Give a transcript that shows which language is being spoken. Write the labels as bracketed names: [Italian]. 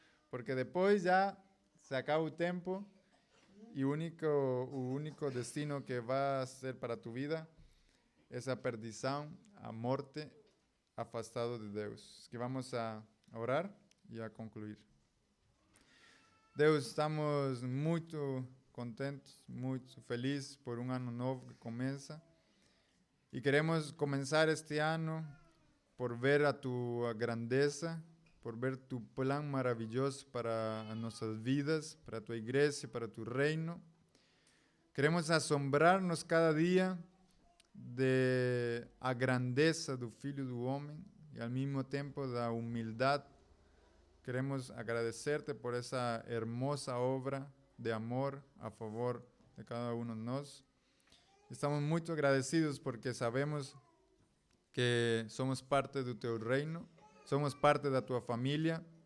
[Spanish] Porque después ya se acaba el tiempo y el único destino que va a ser para tu vida es la perdición, a muerte, afastado de Dios. Así que vamos a orar y a concluir. [Portuguese] Deus, estamos muito contentes, muito felizes por um ano novo que começa. E queremos começar este ano por ver a tua grandeza, por ver tu plan maravilhoso para as nossas vidas, para a tua igreja, para tu reino. Queremos assombrar-nos cada dia de a grandeza do Filho do Homem e ao mesmo tempo da humildade. [Spanish] Queremos agradecerte por esa hermosa obra de amor a favor de cada uno de nosotros. Estamos muy agradecidos porque sabemos que somos parte de tu reino, somos parte de tu familia.